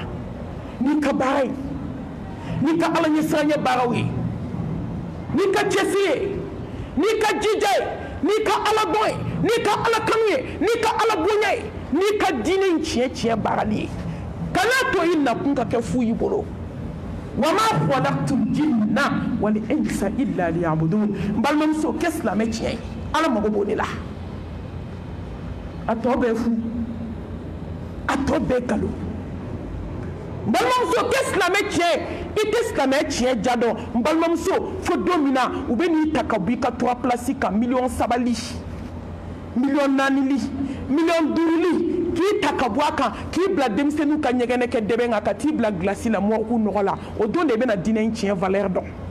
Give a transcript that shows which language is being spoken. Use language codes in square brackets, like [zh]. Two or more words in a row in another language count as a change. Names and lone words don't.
[bm] n'i ka baara ye n'i ka ala ɲɛsiranɲɛ baaraw ye n'i ka cɛsiri ye n'i ka jija ye n'i ka ala dɔn ye n'i ka ala kanu ye n'i ka ala bonya ye n'i ka diinɛ in tiɲɛ tiɲɛ baarali ye kana to i nakun ka kɛ fu y'i bolo [ar] وما خلقت الجن والإنس إلا ليعبدون [bm] n balimamuso kɛ silamɛ tiɲɛ ye ala mago b'o de la a tɔ bɛɛ fu a tɔ bɛɛ nkalon n balimamuso kɛ silamɛ tiɲɛ i tɛ silamɛ tiɲɛ ja dɔn n balimamuso fo don min na u bɛ n'i ta ka bɔ i ka 3 place kan 3 li miliyɔn 4 li miliyɔn 5 li k'i ta ka bɔ a kan k'i bila denmisɛnninw ka ɲɛgɛnɛ kɛ dɛbɛn kan ka t'i bila gilasi la mɔgɔw nɔgɔ la o don de i bɛna diinɛ in tiɲɛ valeur dɔn